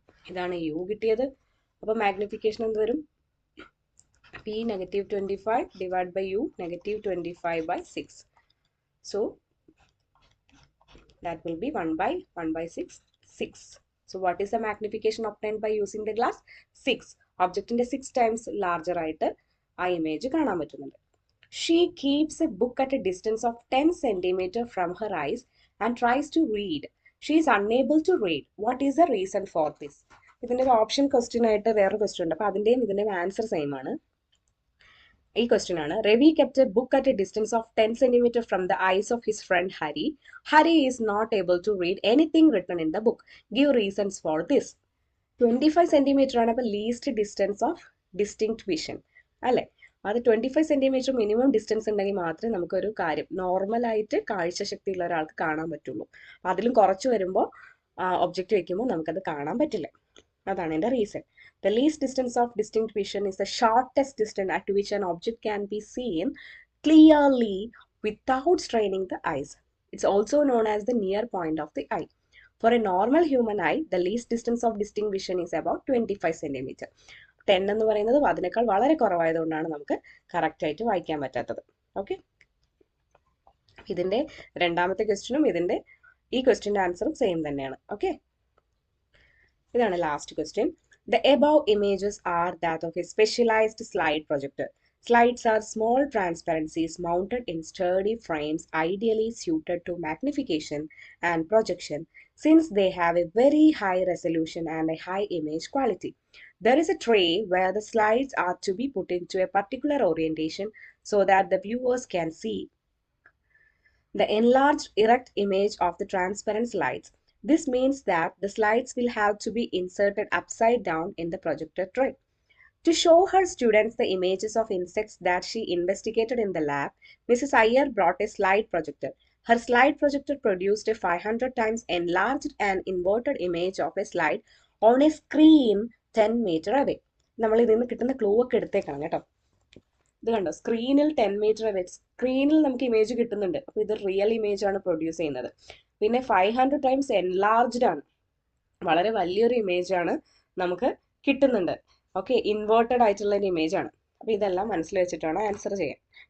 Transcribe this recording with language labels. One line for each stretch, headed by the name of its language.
Malayalam: ഇതാണ് u കിട്ടിയത്. അപ്പോൾ മാഗ്നിഫിക്കേഷൻ എന്ത് വരും?
English: p negative 25 divided by u negative 25 by 6. So that will be 1 by 6, 6. So what is the magnification obtained by using the glass? 6.
Malayalam: Objectന്റെ 6 times larger ആയിട്ട് ആ image കാണാൻ പറ്റുന്നുണ്ട്.
English: She keeps a book at a distance of 10 centimeter from her eyes and tries to read. She is unable to read. What is the reason for this?
Malayalam: ഇതിന്റെ ഒരു option question ആയിട്ട് വേറൊരു question ഉണ്ട്. അപ്പോൾ അതിന്റെയും ഇതിന്റെയും answer same ആണ്. ഈ question ആണ്.
English: Ravi kept a book at a distance of 10 centimeter from the eyes of his friend Hari. Hari is not able to read anything written in the book. Give reasons for this. 25 centimeter
Malayalam: ആണ് അപ്പോൾ least distance of distinct vision അല്ലേ? അത് 25 centimetre minimum distance ഉണ്ടെങ്കിൽ മാത്രമേ നമുക്കൊരു കാര്യം നോർമലായിട്ട് കാഴ്ചശക്തിയുള്ള ഒരാൾക്ക് കാണാൻ പറ്റുള്ളൂ. അതിലും കുറച്ച് വരുമ്പോൾ ഒബ്ജക്റ്റ് വയ്ക്കുമ്പോൾ നമുക്കത് കാണാൻ പറ്റില്ല. അതാണ് എൻ്റെ reason.
English: The least distance of distinct vision is the shortest distance at which an object can be seen clearly without straining the eyes. It's also known as the near point of the eye. For a normal human eye, the least distance of distinct vision is about 25 centimeter.
Malayalam: 10 എന്ന് പറയുന്നത് അതിനേക്കാൾ വളരെ കുറവായതുകൊണ്ടാണ് നമുക്ക് correct ആയിട്ട് വായിക്കാൻ പറ്റാത്തത്. Okay, ഇതിന്റെ രണ്ടാമത്തെ ക്വസ്റ്റ്യനും ഇതിന്റെ ഈ ക്വസ്റ്റ്യന്റെ ആൻസറും സെയിം തന്നെയാണ്. ഓക്കെ, ഇതാണ് last question.
English: The above images are that of a specialized slide projector. Slides are small transparencies mounted in sturdy frames ideally suited to magnification and projection since they have a very high resolution and a high image quality. There is a tray where the slides are to be put into a particular orientation so that the viewers can see the enlarged erect image of the transparent slides. This means that the slides will have to be inserted upside down in the projector tray. To show her students the images of insects that she investigated in the lab, Mrs. Iyer brought a slide projector. Her slide projector produced a 500 times enlarged and inverted image of a slide on a screen 10 meter away.
Malayalam: നമ്മൾ ഇതിൽ നിന്ന് കിട്ടുന്ന clue ഒക്കെ എടുത്തേക്കണം കേട്ടോ. ഇത് കണ്ടോ, സ്ക്രീനിൽ 10 metre away, സ്ക്രീനിൽ നമുക്ക് ഇമേജ് കിട്ടുന്നുണ്ട്. അപ്പോൾ ഇത് റിയൽ ഇമേജ് ആണ് പ്രൊഡ്യൂസ് ചെയ്യുന്നത്. പിന്നെ 500 ടൈംസ് എൻലാർജ്ഡ് ആണ്, വളരെ വലിയൊരു ഇമേജ് ആണ് നമുക്ക് കിട്ടുന്നുണ്ട്. ഓക്കെ, ഇൻവേർട്ടഡ് ആയിട്ടുള്ള ഒരു ഇമേജ് ആണ്. അപ്പോൾ ഇതെല്ലാം മനസ്സിൽ വെച്ചിട്ടാണ് ആൻസർ ചെയ്യാൻ.